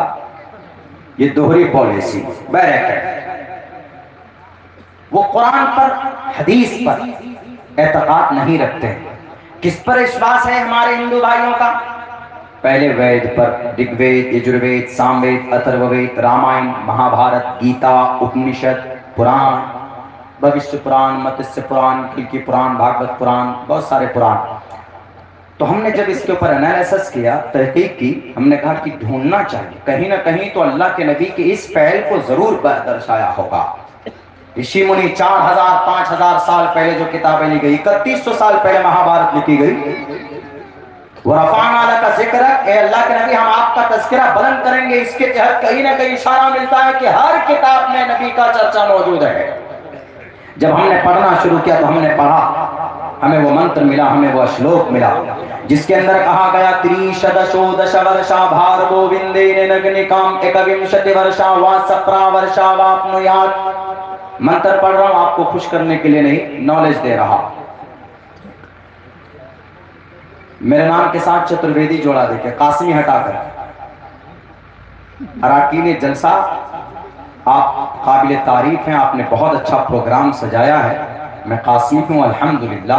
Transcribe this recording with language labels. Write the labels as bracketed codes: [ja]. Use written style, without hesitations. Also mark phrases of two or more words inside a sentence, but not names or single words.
[ur] یہ دوہری پالیسی وہ قرآن پر حدیث پر اعتقاد نہیں رکھتے۔ کس پر وشواس ہے ہمارے ہندو بھائیوں کا؟ پہلے وید پر، رگ وید، یجروید، ساموید، اتھروید، رامائن، مہا بھارت، گیتا، اپنشد، پران، بھوشیہ پران، متسیہ پران، کلکی پران، بھاگوت پران، بہت سارے پران۔ تو ہم نے جب اس کے اوپر انالیسس کیا، تحقیق کی، ہم نے کہا کہ ڈھونڈنا چاہیے کہیں نہ کہیں تو اللہ کے نبی کی اس فعل کو ضرور درشایا ہوگا۔ رشی منی 4000 5000 سال پہلے جو کتابیں لکھی گئی، 3100 سال پہلے مہا بھارت لکھی گئی، [ar] وَرَفَعْنَا لَكَ ذِكْرَكَ، [ur] اے اللہ کے نبی ہم آپ کا تذکرہ بلند کریں گے۔ اس کے تحت کہیں نہ کہیں اشارہ ملتا ہے کہ ہر کتاب میں نبی کا چرچا موجود ہے۔ جب ہم نے پڑھنا شروع کیا تو ہم نے پڑھا، ہمیں وہ منتر ملا، ہمیں وہ اشلوک ملا جس کے اندر کہا گیا [sa] त्रिंशद्शोडश वर्षा भार्गव वन्दिन नगनकाम एकविंशति वर्षा वासप्र वर्षा वापनुयात. [ur] منتر پڑھ رہا ہوں آپ کو خوش کرنے کے لیے نہیں، نالج دے رہا۔ میرے نام کے ساتھ چترویدی جوڑا دیکھیں، قاسمی ہٹا کر۔ اراکین جلسہ آپ قابل تعریف ہیں، آپ نے بہت اچھا پروگرام سجایا ہے، میں قاسمی ہوں الحمدللہ۔